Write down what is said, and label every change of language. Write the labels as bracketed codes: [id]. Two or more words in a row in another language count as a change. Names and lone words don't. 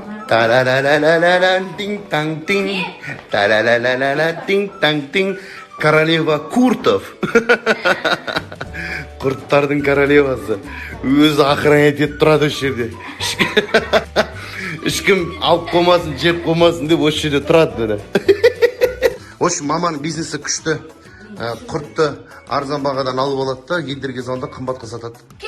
[ru] Та-ла-ла-ла-ла-ла, тинг-танг-тинг. Та-ла-ла-ла-ла-ла, тинг-танг-тинг. Королева Куртов. [kk] Құрттардың королевасы. Өзі охранять етіп тұрады осы жерде. Ешкім алып қоймасын, жеп қоймасын деп осы жерде тұрады. Осы маманың бизнесі күшті. Құртты арзан бағадан алып алады да, елдерге залда қымбатқа сатады.